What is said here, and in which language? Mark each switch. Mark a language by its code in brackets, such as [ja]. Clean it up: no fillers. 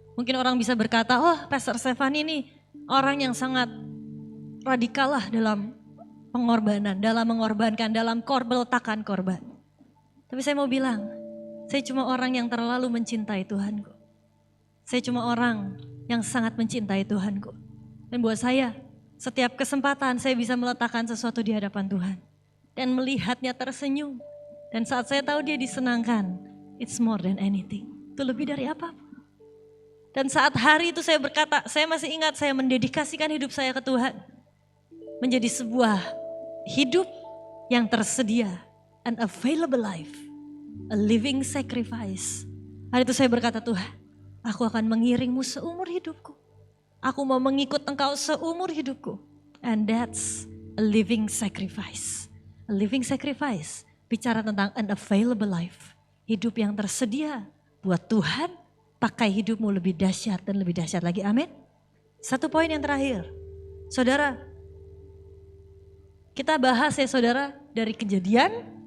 [id] Mungkin orang bisa berkata, oh Pastor Stefan ini orang yang sangat radikal lah dalam pengorbanan, dalam mengorbankan, dalam meletakkan korban. Tapi saya mau bilang, saya cuma orang yang terlalu mencintai Tuhanku. Saya cuma orang yang sangat mencintai Tuhanku. Dan buat saya, setiap kesempatan saya bisa meletakkan sesuatu di hadapan Tuhan. Dan melihatnya tersenyum. Dan saat saya tahu dia disenangkan, [en] it's more than anything. [id] Itu lebih dari apapun. Dan saat hari itu saya berkata, saya masih ingat saya mendedikasikan hidup saya ke Tuhan. Menjadi sebuah hidup yang tersedia. [en] An available life. A living sacrifice. [id] Hari itu saya berkata, Tuhan, aku akan mengiringmu seumur hidupku. Aku mau mengikut Engkau seumur hidupku. [en] And that's a living sacrifice. A living sacrifice. [id] Bicara tentang [en] an available life. [id] Hidup yang tersedia buat Tuhan. Pakai hidupmu lebih dahsyat dan lebih dahsyat lagi. Amin. Satu poin yang terakhir. Saudara, kita bahas ya saudara dari Kejadian.